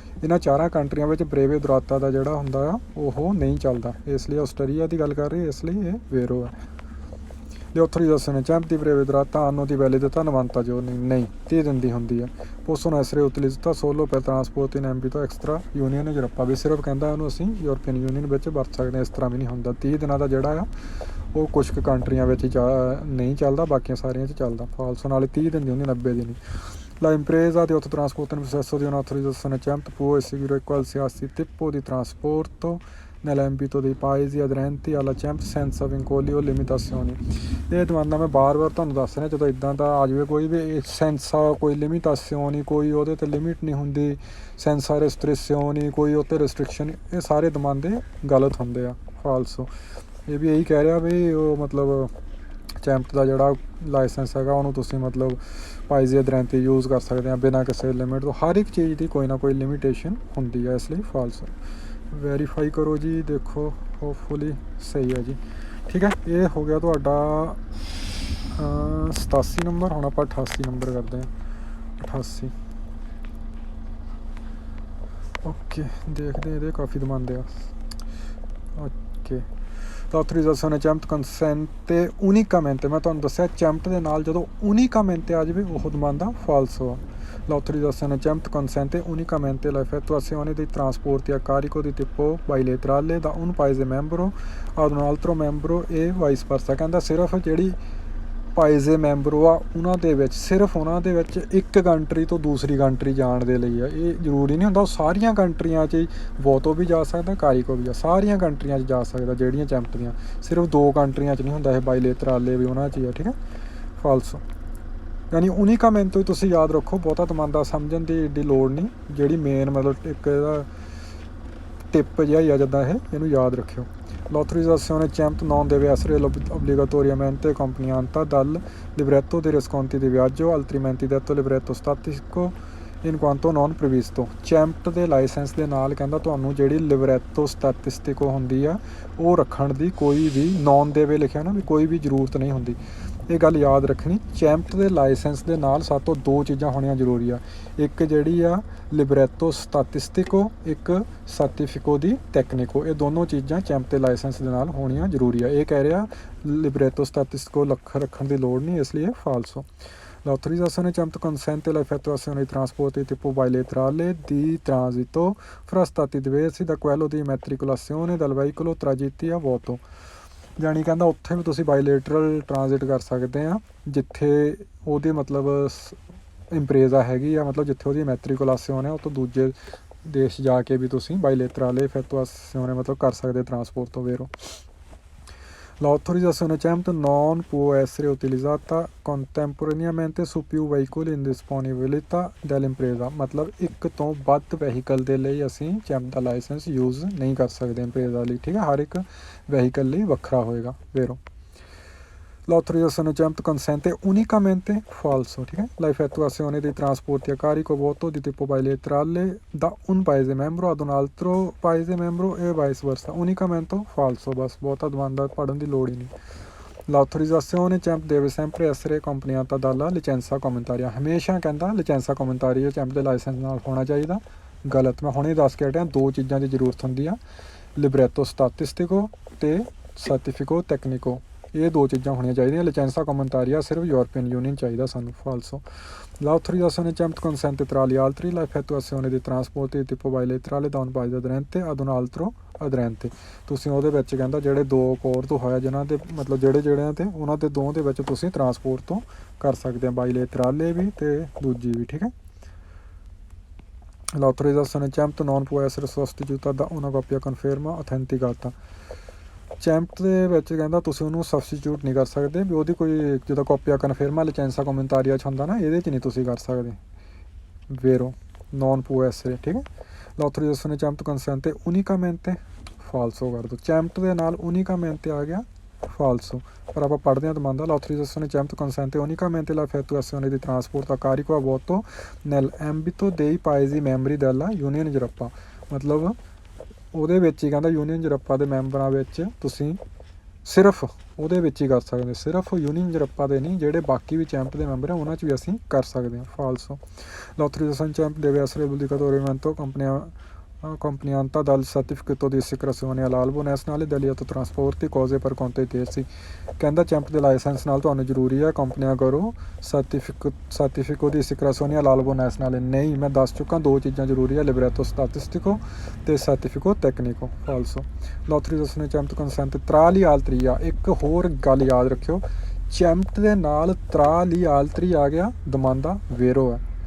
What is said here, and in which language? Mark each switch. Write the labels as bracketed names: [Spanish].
[Punjabi] ਇਹਨਾਂ 4 ਕੰਟਰੀਆਂ ਵਿੱਚ ਬਰੇਵੇ ਦੁਰਾਤਾ ਦਾ ਜਿਹੜਾ ਹੁੰਦਾ ਆ ਉਹ ਨਹੀਂ ਚੱਲਦਾ, ਇਸ ਲਈ ਆਸਟਰੀਆ ਦੀ ਗੱਲ ਕਰ ਰਹੀ, ਇਸ ਲਈ ਇਹ ਵੇਰੋ ਹੈ। [Italian] l'autorizzazione CEMP di breve durata hanno di validità 90 giorni, [Punjabi] ਨਹੀਂ 30 ਦਿਨ ਦੀ ਹੁੰਦੀ ਹੈ। [Italian] possono essere utilizzate solo per trasporto in ambito extra union Europa। [Punjabi] ਵੀ ਸਿਰਫ ਕਹਿੰਦਾ ਉਹਨੂੰ ਅਸੀਂ ਯੂਰਪੀਅਨ ਯੂਨੀਅਨ ਵਿੱਚ ਵਰਤ ਸਕਦੇ ਹਾਂ, ਇਸ ਤਰ੍ਹਾਂ ਵੀ ਨਹੀਂ ਹੁੰਦਾ। 30 ਦਿਨਾਂ ਦਾ ਜਿਹੜਾ ਆ ਉਹ ਕੁਛ ਕੁ ਕੰਟਰੀਆਂ ਵਿੱਚ ਨਹੀਂ ਚੱਲਦਾ, ਬਾਕੀਆਂ ਸਾਰੀਆਂ 'ਚ ਚੱਲਦਾ। ਫਾਲਸੋ ਨਾਲੇ 30 ਦਿਨ ਦੀ ਹੁੰਦੀ, 90 ਦਿਨ। [Italian] La impresa di autotrasporto in possesso di un'autorizzazione CEMT può eseguire qualsiasi tipo di trasporto nell'ambito dei paesi aderenti alla CEMT senza vincoli o limitazioni। [Punjabi] ਇਹ ਦਮਾਨਾ ਮੈਂ ਬਾਰ-ਬਾਰ ਤੁਹਾਨੂੰ ਦੱਸ ਰਿਹਾ, ਜਦੋਂ ਇੱਦਾਂ ਦਾ ਆ ਜਾਵੇ ਕੋਈ ਵੀ ਸੈਂਸਾ, ਕੋਈ ਲਿਮੀਟੇਸ਼ਨ, ਕੋਈ ਉਹਦੇ 'ਤੇ ਲਿਮਿਟ ਨਹੀਂ ਹੁੰਦੀ, ਸੈਂਸਾ ਰੈਸਟ੍ਰਿਕਸ਼ਨ, ਕੋਈ ਉਹ 'ਤੇ ਰਿਸਟ੍ਰਿਕਸ਼ਨ, ਇਹ ਸਾਰੇ ਦਮਾਂਦੇ ਗਲਤ ਹੁੰਦੇ ਆ। ਫਾਲਸੋ ਇਹ ਵੀ ਇਹੀ ਕਹਿ ਰਿਹਾ ਵੀ ਉਹ ਮਤਲਬ ਚੈਂਪ ਦਾ ਜਿਹੜਾ ਲਾਇਸੈਂਸ ਹੈਗਾ ਉਹਨੂੰ ਤੁਸੀਂ ਮਤਲਬ ਪਾਈਜ਼ੀ ਅਧਰੈਂਤੀ ਯੂਜ਼ ਕਰ ਸਕਦੇ ਆ ਬਿਨਾਂ ਕਿਸੇ ਲਿਮਿਟ ਤੋਂ। ਹਰ ਇੱਕ ਚੀਜ਼ ਦੀ ਕੋਈ ਨਾ ਕੋਈ ਲਿਮਿਟੇਸ਼ਨ ਹੁੰਦੀ ਹੈ, ਇਸ ਲਈ ਫਾਲਸ। ਵੈਰੀਫਾਈ ਕਰੋ ਜੀ, ਦੇਖੋ ਹੋਪਫੁਲੀ ਸਹੀ ਹੈ ਜੀ। ਠੀਕ ਹੈ, ਇਹ ਹੋ ਗਿਆ ਤੁਹਾਡਾ 87 ਨੰਬਰ। ਹੁਣ ਆਪਾਂ 88 ਨੰਬਰ ਕਰਦੇ ਹਾਂ। 88 ਓਕੇ, ਦੇਖਦੇ ਇਹਦੇ ਕਾਫੀ ਦਮਾਂਦੇ ਆ। Okay, [Italian] l'autorizzazione CEMT consente unicamente, [Punjabi] ਮੈਂ ਤੁਹਾਨੂੰ ਦੱਸਿਆ ਚੈਂਪਟ ਦੇ ਨਾਲ ਜਦੋਂ unicamente ਆ ਜਾਵੇ ਉਹ ਦਮਾਂਦਾ ਫਾਲਸੋ ਆ। [Italian] L'autorizzazione CEMT consente unicamente l'effettuazione dei trasporti a carico di tipo bilaterale da un paese membro ad un altro membro e vice versa। [Punjabi] ਕਹਿੰਦਾ ਸਿਰਫ ਜਿਹੜੀ ਪਾਈਜ਼ੇ ਮੈਂਬਰੋ ਆ ਉਹਨਾਂ ਦੇ ਵਿੱਚ, ਸਿਰਫ ਉਹਨਾਂ ਦੇ ਵਿੱਚ ਇੱਕ ਕੰਟਰੀ ਤੋਂ ਦੂਸਰੀ ਕੰਟਰੀ ਜਾਣ ਦੇ ਲਈ ਆ। ਇਹ ਜ਼ਰੂਰੀ ਨਹੀਂ ਹੁੰਦਾ ਉਹ ਸਾਰੀਆਂ ਕੰਟਰੀਆਂ 'ਚ ਹੀ ਵੋਤੋ ਵੀ ਜਾ ਸਕਦਾ, ਕਾਰੀਕੋ ਵੀ ਸਾਰੀਆਂ ਕੰਟਰੀਆਂ 'ਚ ਜਾ ਸਕਦਾ ਜਿਹੜੀਆਂ ਚੈਂਪ ਦੀਆਂ। ਸਿਰਫ 2 ਕੰਟਰੀਆਂ 'ਚ ਨਹੀਂ ਹੁੰਦਾ ਇਹ, ਬਾਈਲੇਟਰਾਲੇ ਵੀ ਉਹਨਾਂ 'ਚ ਹੀ ਆ। ਠੀਕ ਹੈ, ਫਾਲਸੋ ਯਾਨੀ ਉਨੀਕਾਮੈਂਟ ਤੋਂ ਹੀ ਤੁਸੀਂ ਯਾਦ ਰੱਖੋ, ਬਹੁਤਾ ਦਮਾਂਦਾ ਸਮਝਣ ਦੀ ਏਡੀ ਲੋੜ ਨਹੀਂ। ਜਿਹੜੀ ਮੇਨ ਮਤਲਬ ਇੱਕ ਇਹਦਾ ਟਿਪ ਜਿਹਾ ਹੀ ਆ ਜਿੱਦਾਂ ਇਹਨੂੰ ਯਾਦ ਰੱਖਿਓ। [Italian] L'autorizzazione CEMT non deve essere obbligatoriamente accompagnata dal libretto dei riscontri di viaggio, altrimenti detto libretto statico [Punjabi] ਇਨ ਕੁਆਂਟੋ ਨੋਨ ਪ੍ਰੀਵਿਸਟੋ, ਚੈਂਪਟ ਦੇ ਲਾਇਸੈਂਸ ਦੇ ਨਾਲ ਕਹਿੰਦਾ ਤੁਹਾਨੂੰ ਜਿਹੜੀ ਲਿਬਰੈਟੋ ਸਟੈਟਿਸਟਿਕੋ ਹੁੰਦੀ ਆ ਉਹ ਰੱਖਣ ਦੀ ਕੋਈ ਵੀ ਨੌਨ ਦੇਵੇ ਲਿਖਿਆ ਨਾ ਵੀ ਕੋਈ ਵੀ ਜ਼ਰੂਰਤ ਨਹੀਂ ਹੁੰਦੀ। ਇਹ ਗੱਲ ਯਾਦ ਰੱਖਣੀ, ਚੈਂਪਟ ਦੇ ਲਾਇਸੈਂਸ ਦੇ ਨਾਲ ਸਾਡੇ ਤੋਂ ਦੋ ਚੀਜ਼ਾਂ ਹੋਣੀਆਂ ਜ਼ਰੂਰੀ ਆ, ਇੱਕ ਜਿਹੜੀ ਆ ਲਿਬਰੈਟੋ ਸਟੈਟਿਸਟਿਕੋ, ਇੱਕ ਸਰਟੀਫਿਕੋ ਦੀ ਟੈਕਨੀਕੋ। ਇਹ ਦੋਨੋਂ ਚੀਜ਼ਾਂ ਚੈਂਪਟ ਦੇ ਲਾਇਸੈਂਸ ਦੇ ਨਾਲ ਹੋਣੀਆਂ ਜ਼ਰੂਰੀ ਆ। ਇਹ ਕਹਿ ਰਿਹਾ ਲਿਬਰੈਟੋ ਸਟੈਟਿਸਟਿਕੋ ਰੱਖਣ ਦੀ ਲੋੜ ਨਹੀਂ, ਇਸ ਲਈ ਇਹ ਫਾਲਸੋ। [Italian] L'autorizzazione CEMT consente l'effettuazione di trasporti tipo bilaterale di transito fra stati diversi da quello di immatricolazione del veicolo tragitti a vuoto। [Punjabi] ਜਾਣੀ ਕਹਿੰਦਾ ਉੱਥੇ ਵੀ ਤੁਸੀਂ ਬਾਈਲੇਟਰਲ ਟ੍ਰਾਂਜ਼ਿਟ ਕਰ ਸਕਦੇ ਆ ਜਿੱਥੇ ਉਹਦੀ ਮਤਲਬ ਇੰਪਰੇਜ਼ਾ ਹੈਗੀ ਆ, ਮਤਲਬ ਜਿੱਥੇ ਉਹਦੀ ਮੈਟ੍ਰਿਕੁਲਾਸਿਓਨ ਹੈ ਉਹ ਤੋਂ ਦੂਜੇ ਦੇਸ਼ ਜਾ ਕੇ ਵੀ ਤੁਸੀਂ ਬਾਈਲੇਟਰale effettuazione ਮਤਲਬ ਕਰ ਸਕਦੇ transport ਵero। [Italian] L'autorizzazione CEMT non può essere utilizzata contemporaneamente su più veicoli in disponibilità dell'impresa, [Punjabi] ਮਤਲਬ ਇੱਕ ਤੋਂ ਵੱਧ ਵਹੀਕਲ ਦੇ ਲਈ ਅਸੀਂ CEMT ਦਾ ਲਾਇਸੈਂਸ ਯੂਜ਼ ਨਹੀਂ ਕਰ ਸਕਦੇ ਇੰਪਰੇਜ਼ਾ ਲਈ, ਠੀਕ ਹੈ, ਹਰ ਇੱਕ ਵਹੀਕਲ ਲਈ ਵੱਖਰਾ ਹੋਏਗਾ vero। [Italian] L'autorizzazione CEMT consente unicamente falso, [Hindi] ठीक है, [Italian] l'effettuazione di trasporti a carico vuoto di tipo bilaterale da un paese membro ad un altro paese membro e viceversa, unicamente falso, बस ਬਹੁਤਾ domanda [Punjabi] ਪੜਨ ਦੀ ਲੋੜ ਹੀ ਨਹੀਂ। [Italian] L'autorizzazione CEMT deve sempre essere accompagnata dalla licenza comunitaria, [Punjabi] ਹਮੇਸ਼ਾ ਕਹਿੰਦਾ [Italian] licenza comunitaria CEMT [Punjabi] ਦੇ licence ਨਾਲ ਹੋਣਾ ਚਾਹੀਦਾ। ਗਲਤ, ਮੈਂ ਹੁਣੇ ਦੱਸ ਕੇ ਹਟਿਆ, ਦੋ ਚੀਜ਼ਾਂ ਦੀ ਜ਼ਰੂਰਤ ਹੁੰਦੀ ਆ, ਲਿਬਰੈਟੋ ਸਟੈਟਿਸਟਿਕੋ ਤੇ ਸਰਟੀਫਿਕੋ ਟੈਕਨੀਕੋ, ਇਹ ਦੋ ਚੀਜ਼ਾਂ ਹੋਣੀਆਂ ਚਾਹੀਦੀਆਂ। licenza comunitaria ਸਿਰਫ ਯੂਰਪੀਅਨ ਯੂਨੀਅਨ ਚਾਹੀਦਾ ਸਾਨੂੰ, ਫਾਲਸੋ। [Italian] L'autorizzazione CEMT consente tra gli altri l'effettuazione di trasporti di tipo bilaterale da un paese aderente ad un altro aderente। [Punjabi] ਤੁਸੀਂ ਉਹਦੇ ਵਿੱਚ ਕਹਿੰਦਾ ਜਿਹੜੇ ਦੋ ਕੋਰ ਤੋਂ ਹੋਇਆ ਜਿਨ੍ਹਾਂ ਦੇ ਮਤਲਬ ਜਿਹੜਿਆਂ ਤੇ ਉਹਨਾਂ ਦੇ ਦੋਵਾਂ ਦੇ ਵਿੱਚ ਤੁਸੀਂ ਟਰਾਂਸਪੋਰਟ ਤੋਂ ਕਰ ਸਕਦੇ ਆ, ਬਾਈਲੇਟਰਾਲੇ ਵੀ ਤੇ ਦੂਜੀ ਵੀ, ਠੀਕ ਹੈ। [Italian] L'autorizzazione CEMT non può essere sostituita da una copia conferma autenticata। [Punjabi] ਚੈਂਪਟ ਦੇ ਵਿੱਚ ਕਹਿੰਦਾ ਤੁਸੀਂ ਉਹਨੂੰ ਸਬਸਟੀਟਿਊਟ ਨਹੀਂ ਕਰ ਸਕਦੇ ਵੀ ਉਹਦੀ ਕੋਈ ਜਿੱਦਾਂ ਕਾਪੀਆ ਕਨਫਰਮਾ licenza comunitaria 'ਚ ਹੁੰਦਾ ਨਾ, ਇਹਦੇ 'ਚ ਨਹੀਂ ਤੁਸੀਂ ਕਰ ਸਕਦੇ [Italian] vero non può essere, [Punjabi] ਠੀਕ ਹੈ। [Italian] l'autorizzazione CEMT consente unicamente falso [Punjabi] ਕਰ ਦਿਓ, ਚੈਂਪਟ ਦੇ ਨਾਲ unicamente ਆ ਗਿਆ falso, ਪਰ ਆਪਾਂ ਪੜ੍ਹਦੇ ਹਾਂ ਦਮਾਂਦਾ। [Italian] l'autorizzazione CEMT consente unicamente l'effettuazione di trasporto a carico a vuoto nell'ambito dei paesi membri della Unione Europea, [Punjabi] ਮਤਲਬ ਉਹਦੇ ਵਿੱਚ ਹੀ ਕਹਿੰਦਾ ਯੂਨੀਅਨ ਯੂਰਪਾ ਦੇ ਮੈਂਬਰਾਂ ਵਿੱਚ ਤੁਸੀਂ ਸਿਰਫ ਉਹਦੇ ਵਿੱਚ ਹੀ ਕਰ ਸਕਦੇ, ਸਿਰਫ ਯੂਨੀਅਨ ਯੂਰਪਾ ਦੇ ਨਹੀਂ, ਜਿਹੜੇ ਬਾਕੀ ਵੀ ਚੈਂਪ ਦੇ ਮੈਂਬਰ ਆ ਉਹਨਾਂ 'ਚ ਵੀ ਅਸੀਂ ਕਰ ਸਕਦੇ ਹਾਂ, ਫਾਲਸੋ। [Italian] l'autorizzazione CEMT deve essere obbligatoriamente accompagnata dal certificato di assicurazione all'albo nazionale degli autotrasporti cose per conto terzi। [Punjabi] ਕਹਿੰਦਾ ਚੈਂਪ ਦੇ ਲਾਇਸੈਂਸ ਨਾਲ ਤੁਹਾਨੂੰ ਜ਼ਰੂਰੀ ਹੈ ਕੰਪਨੀਆਂ ਕਰੋ ਸਰਟੀਫਿਕੋ ਦੀ [Italian] assicurazione all'albo nazionale, [Punjabi] ਨਹੀਂ, ਮੈਂ ਦੱਸ ਚੁੱਕਾ ਦੋ ਚੀਜ਼ਾਂ ਜ਼ਰੂਰੀ ਹੈ, ਲਿਬਰੈਟੋ ਸਟੈਟਿਸਟਿਕੋ ਤੇ ਸਰਟੀਫਿਕੋ ਟੈਕਨੀਕੋ, ਫਾਲਸੋ। [Italian] l'autorizzazione CEMT consente tra gli altri [Punjabi] ਆ, ਇੱਕ ਹੋਰ ਗੱਲ ਯਾਦ ਰੱਖਿਓ, ਚੈਂਪ ਦੇ ਨਾਲ tra gli altri ਆ ਗਿਆ ਦਮਾਂਦਾ vero ਹੈ।